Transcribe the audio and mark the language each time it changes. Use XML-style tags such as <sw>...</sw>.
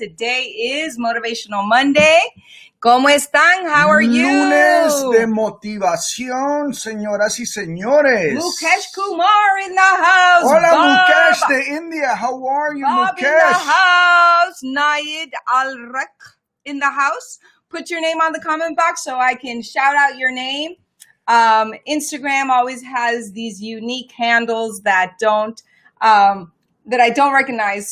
<en>Today is Motivational Monday.</en> <es>¿Cómo están?</es> <en>How are you?</en> <es>Lunes de motivación, señoras y señores.</es> <en>Mukesh Kumar in the house.</en> <es>Hola,</es> <en>Bob. Mukesh de India. How are you, Bob Mukesh? in the house. Naid Al-Rek in the house. Put your name on the comment box so I can shout out your name. Instagram always has these unique handles that I don't recognize.</en>